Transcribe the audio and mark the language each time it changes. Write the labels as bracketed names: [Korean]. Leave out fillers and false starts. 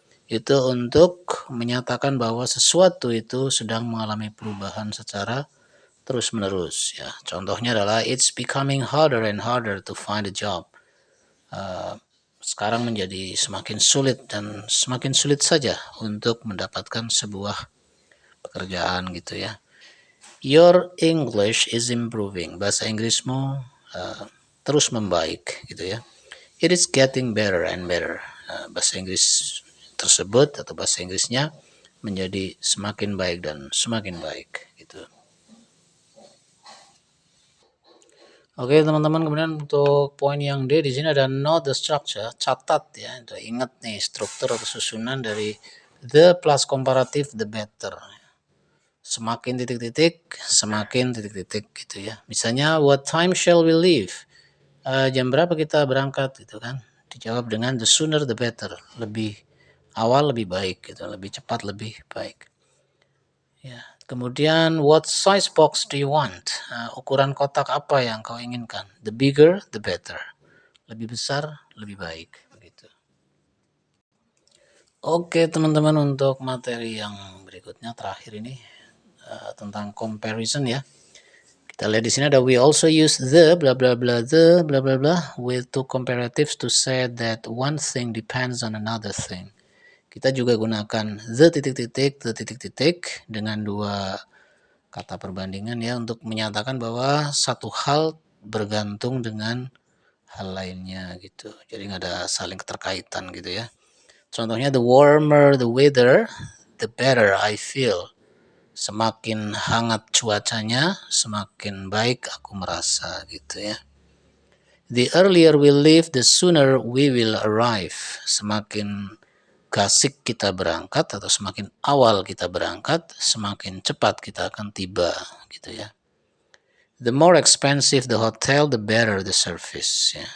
[Indonesian] Itu untuk menyatakan bahwa sesuatu itu sedang mengalami perubahan secara terus-menerus ya. Contohnya adalah [English] it's becoming harder and harder to find a job. [Indonesian] Sekarang menjadi semakin sulit dan semakin sulit saja untuk mendapatkan sebuah pekerjaan gitu ya. [English] Your English is improving. [Indonesian] Bahasa Inggrismu terus membaik gitu ya. [English] It is getting better and better. [Indonesian] Bahasa Inggris tersebut atau bahasa Inggrisnya menjadi semakin baik dan semakin baik gitu. Oke teman-teman, kemudian untuk poin yang D di sini ada [English] note the structure, [Indonesian] catat ya, ingat nih struktur atau susunan dari [English] the plus comparative the better. [Indonesian] Semakin titik-titik, semakin titik-titik gitu ya. Misalnya [English] what time shall we leave? [Indonesian] Jam berapa kita berangkat gitu kan? Dijawab dengan [English] the sooner the better, [Indonesian] lebih awal lebih baik gitu, lebih cepat lebih baik. Ya. Kemudian [English] what size box do you want? [Indonesian] Ukuran kotak apa yang kau inginkan? [English] The bigger the better. [Indonesian] Lebih besar lebih baik begitu. Oke teman-teman, untuk materi yang berikutnya terakhir ini tentang comparison ya. Kita lihat di sini ada [English] we also use the bla bla bla the bla bla bla with two comparatives to say that one thing depends on another thing. [Indonesian] Kita juga gunakan the titik-titik dengan dua kata perbandingan ya untuk menyatakan bahwa satu hal bergantung dengan hal lainnya gitu. Jadi nggak ada saling keterkaitan gitu ya. Contohnya [English] the warmer the weather, the better I feel. [Indonesian] Semakin hangat cuacanya, semakin baik aku merasa gitu ya. [English] The earlier we leave, the sooner we will arrive. [Indonesian] Semakin gasik kita berangkat atau semakin awal kita berangkat, semakin cepat kita akan tiba gitu ya. [English] The more expensive the hotel, the better the service ya.